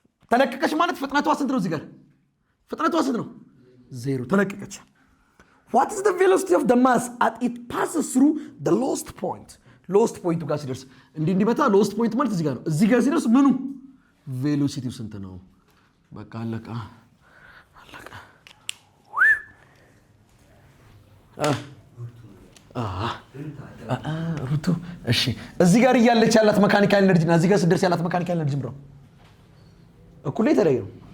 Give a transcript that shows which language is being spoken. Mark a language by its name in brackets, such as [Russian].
[Amharic] ተለቀቀች ማለት ፍጥነቷ ስንት ነው? እዚህ ጋር ፍጥነቷ ስንት ነው? [English] 0። [Amharic] ተለቀቀች። [English] what is the velocity of the mass at it passes through the lowest point? [Amharic] ሎስት ፖይንቱ ጋር ሲደርስ እንዲመታ ሎስት ፖይንት ማለት እዚህ ጋር ነው። እዚህ ጋር ሲደርስ ምኑ ቬሎሲቲው ስንት ነው? በቃ አለቀ። ሩቱ እሺ። እዚህ ጋር እያለች ያላት መካኒካል ኤነርጂ እና እዚህ ጋር ሲደርስ ያላት መካኒካል ኤነርጂ ምንድነው? እኩል ነው? የተለያየ ነው?